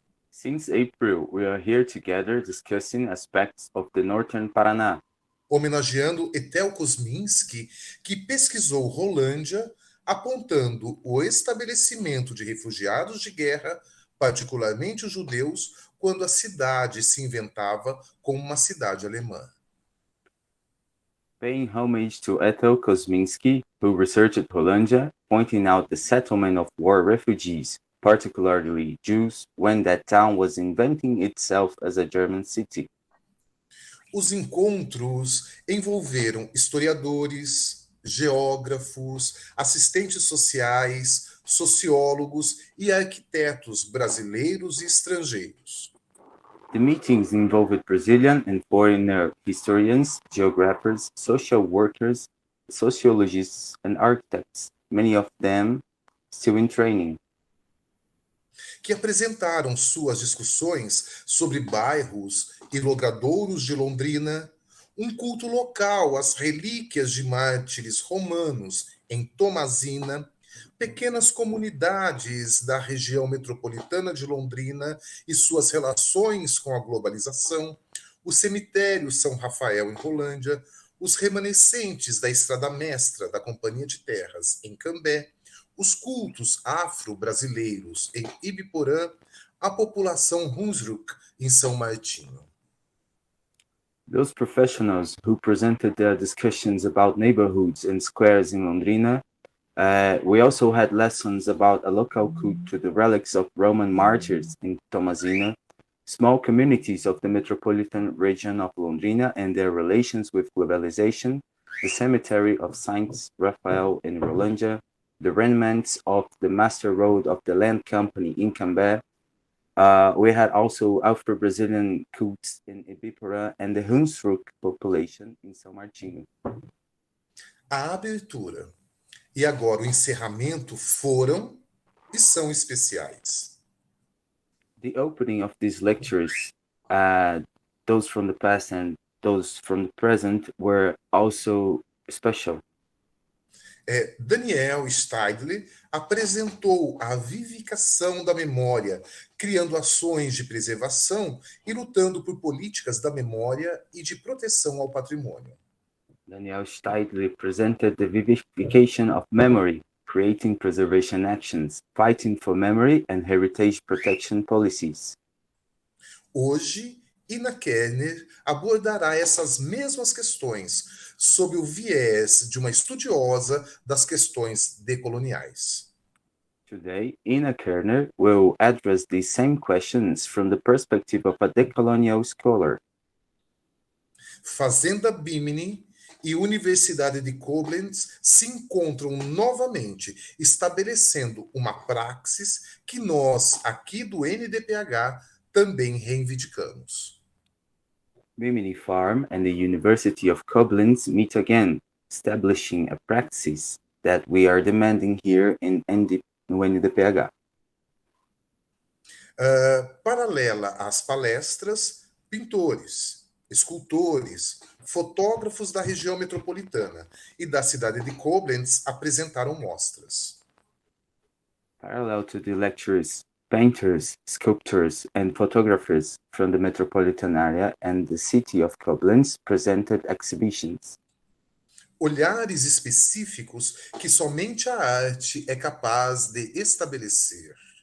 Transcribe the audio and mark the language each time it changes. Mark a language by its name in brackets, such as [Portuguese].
[English] Since April, we are here together discussing aspects of the Northern Paraná, [Portuguese] Homenageando Ethel Kosminsky, que pesquisou Rolândia, apontando o estabelecimento de refugiados de guerra, particularmente os judeus, quando a cidade se inventava como uma cidade alemã. [English] paying homage to Ethel Kosminsky, who researched Hollandia, pointing out the settlement of war refugees, particularly Jews, when that town was inventing itself as a German city. [Portuguese] Os encontros envolveram historiadores, geógrafos, assistentes sociais, sociólogos e arquitetos brasileiros e estrangeiros. [English] The meetings involved Brazilian and foreigner historians, geographers, social workers, sociologists, and architects, many of them still in training. [Portuguese] Que apresentaram suas discussões sobre bairros e logradouros de Londrina, um culto local às relíquias de mártires romanos em Tomazina, pequenas comunidades da região metropolitana de Londrina e suas relações com a globalização, o cemitério São Rafael em Rolândia, os remanescentes da Estrada Mestra da Companhia de Terras em Cambé, os cultos afro-brasileiros em Ibiporã, a população Hunsrück em São Martinho. [English] Those professionals who presented their discussions about neighborhoods and squares in Londrina, we also had lessons about a local cult to the relics of Roman martyrs in Tomazina, small communities of the metropolitan region of Londrina and their relations with globalization, the cemetery of Saint Raphael in Rolândia, the remnants of the master road of the land company in Cambé. We had also Afro-Brazilian cults in Ibiporã and the Hunsrück population in São Martinho. [Portuguese] A abertura e agora o encerramento foram e são especiais. [English] The opening of these lectures, those from the past and those from the present, were also special. [Portuguese] Daniel Steidle apresentou a vivificação da memória, criando ações de preservação e lutando por políticas da memória e de proteção ao patrimônio. [English] Daniel Steidle presented the vivification of memory, creating preservation actions, fighting for memory and heritage protection policies. [Portuguese] Hoje, Ina Kerner abordará essas mesmas questões sob o viés de uma estudiosa das questões decoloniais. [English] Today, Ina Kerner will address these same questions from the perspective of a decolonial scholar. [Portuguese] Fazenda Bimini e Universidade de Koblenz se encontram novamente, estabelecendo uma praxis que nós, aqui do NDPH, também reivindicamos. [English] Bimini Farm and the University of Koblenz meet again, establishing a practice that we are demanding here no NDPH. [Portuguese] Paralela às palestras, pintores, escultores, fotógrafos da região metropolitana e da cidade de Koblenz apresentaram mostras. [English] Parallel to the lectures, painters, sculptors, and photographers from the metropolitan area and the city of Koblenz presented exhibitions. [Portuguese] Olhares específicos que somente a arte é capaz de estabelecer.